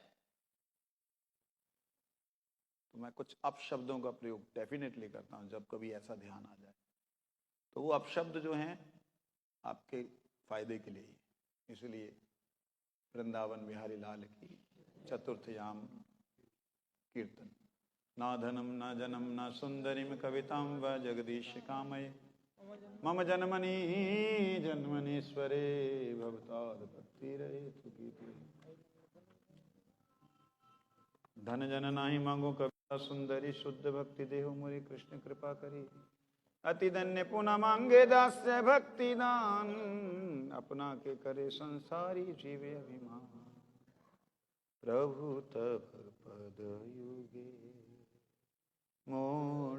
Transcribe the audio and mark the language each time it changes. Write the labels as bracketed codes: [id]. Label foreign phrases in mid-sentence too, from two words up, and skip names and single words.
[hi] तो मैं कुछ अपशब्दों का प्रयोग डेफिनेटली करता हूं जब कभी ऐसा ध्यान आ जाए। तो वो अपशब्द जो हैं आपके फायदे के लिए ही। इसलिए वृंदावन बिहारी लाल की चतुर्थयाम कीर्तन। [sa] ना धनम न जनम न सुंदरीम कवितां व जगदीश कामये मम जन्मनि जन्मनीश्वरे भवताद भक्तिरेतु गीते। [bn] ধন জন নাহি মাঙ্গো কবিতা সুন্দরী, শুদ্ধ ভক্তি দেহো মোরি, কৃষ্ণ কৃপা করি। অতি ধন্য পুনঃ মাঙ্গে দাস্য ভক্তি দান, আপনা কে করে সংসারী জীবে অভিমান। প্রভু তব পদ যুগে মোহ